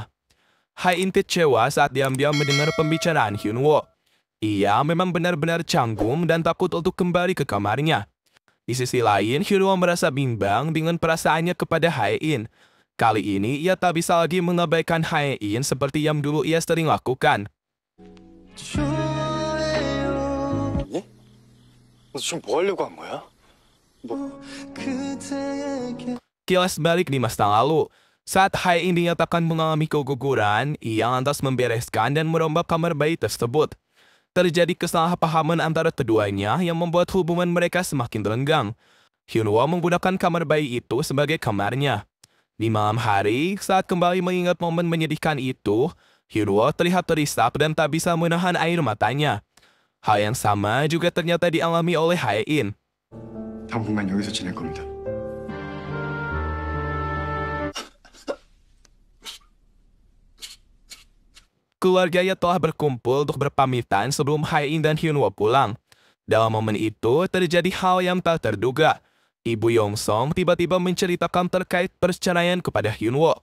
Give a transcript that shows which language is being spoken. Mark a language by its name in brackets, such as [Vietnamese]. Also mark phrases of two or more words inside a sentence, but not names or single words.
[Indonesian] Hae-in kecewa saat diam-diam mendengar pembicaraan Hyunwoo. Ia memang benar-benar canggung dan takut untuk kembali ke kamarnya. Di sisi lain, Hyunwoo merasa bimbang dengan perasaannya kepada Hae-in. Kali ini, ia tak bisa lagi mengabaikan Hae-in seperti yang dulu ia sering lakukan. [Korean] 예? 지금 뭐 하려고 한 거야? [Indonesian] Kilas balik di masa lalu. Saat Hae-in dinyatakan mengalami keguguran, ia lantas membereskan dan merombak kamar bayi tersebut. Terjadi kesalahpahaman antara keduanya yang membuat hubungan mereka semakin renggang. Hyunwoo menggunakan kamar bayi itu sebagai kamarnya. Di malam hari, saat kembali mengingat momen menyedihkan itu, Hyunwoo terlihat terisap dan tak bisa menahan air matanya. Hal yang sama juga ternyata dialami oleh Hae-in. [Korean] 당분간 여기서 지낼 겁니다. [Indonesian] Keluarganya telah berkumpul untuk berpamitan sebelum Hae-in dan Hyunwoo pulang. Dalam momen itu, terjadi hal yang tak terduga. Ibu Yong-song tiba-tiba menceritakan terkait perceraian kepada Hyunwoo.